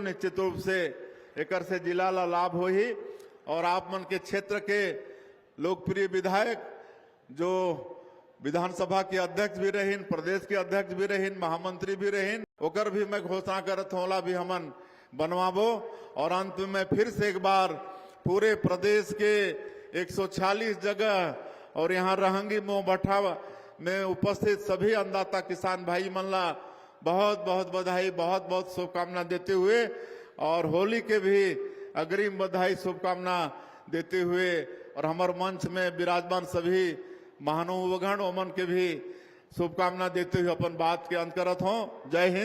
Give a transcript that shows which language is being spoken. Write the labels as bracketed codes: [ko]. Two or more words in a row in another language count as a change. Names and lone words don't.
[hne] निश्चित रूप से एकर से जिला ला लाभ हो ही। और आप मन के क्षेत्र के लोकप्रिय विधायक जो विधानसभा के अध्यक्ष भी रहीन, प्रदेश के अध्यक्ष भी रहीन, महामंत्री भी रहीन, ओकर भी मैं घोषणा करत होला भी हमन बनवाबो। और अंत में फिर से एक बार पूरे प्रदेश के 146 जगह और यहाँ रहंगी मोह भट्ठा में उपस्थित सभी अन्नदाता किसान भाई मन ला बहुत बहुत बधाई, बहुत बहुत शुभकामना देते हुए और होली के भी अग्रिम बधाई शुभकामना देते हुए और हमारे मंच में विराजमान सभी महानुभावगण ओमन के भी शुभकामना देते हुए अपन बात के अंत करत हूँ।